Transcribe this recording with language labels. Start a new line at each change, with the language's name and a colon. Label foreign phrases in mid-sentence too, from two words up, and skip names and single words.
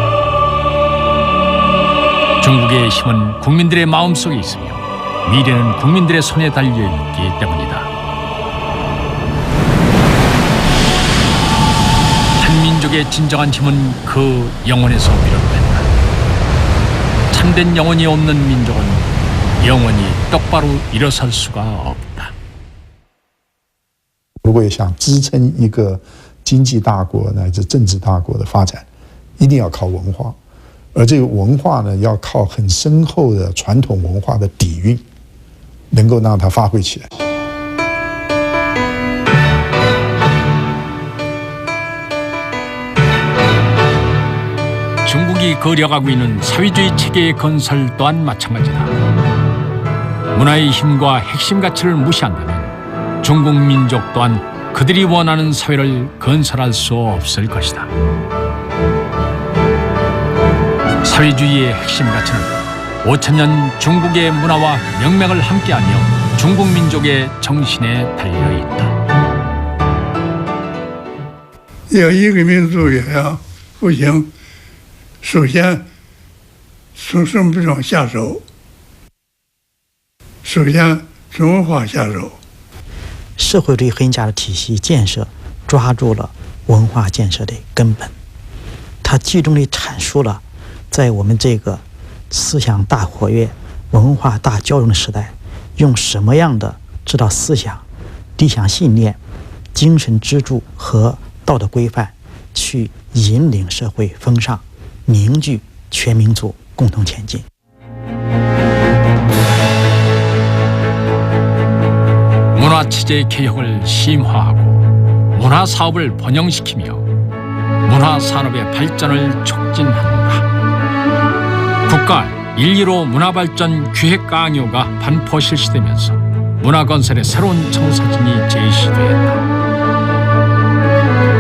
Korean: 중국의 힘은 국민들의 마음속에 있으며 미래는 국민들의 손에 달려있기 때문이다. 한 민족의 진정한 힘은 그 영혼에서 비롯된다. 참된 영혼이 없는 민족은 영원히 똑바로 일어설 수가 없다.
Chinese: 如果想支撑一个经济大国乃至政治大国的发展，一定要靠文化，而这个文化呢，要靠很深厚的传统文化的底蕴，能够让它发挥起来。
Korean: 중국이 그려가고 있는 사회주의 체계의 건설 또한 마찬가지다. 문화의 힘과 핵심 가치를 무시한다면 중국 민족 또한 그들이 원하는 사회를 건설할 수 없을 것이다. 사회주의의 핵심 가치는 5000년 중국의 문화와 명맥을 함께하며 중국 민족의 정신에 달려있다.
Chinese: 要一个民族也要复兴首先从什么地方下手？首先从文化下手。社会主义核心价值体系建设抓住了文化建设的根本，它集中地阐述了在我们这个思想大活跃、文化大交融的时代，用什么样的指导思想、理想信念、精神支柱和道德规范去引领社会风尚，凝聚全民族共同前进。
Korean: 문화체제 개혁을 심화하고 문화사업을 번영시키며 문화산업의 발전을 촉진한다. 국가 1.15 문화발전 기획 강요가 반포 실시되면서 문화건설의 새로운 청사진이 제시됐다.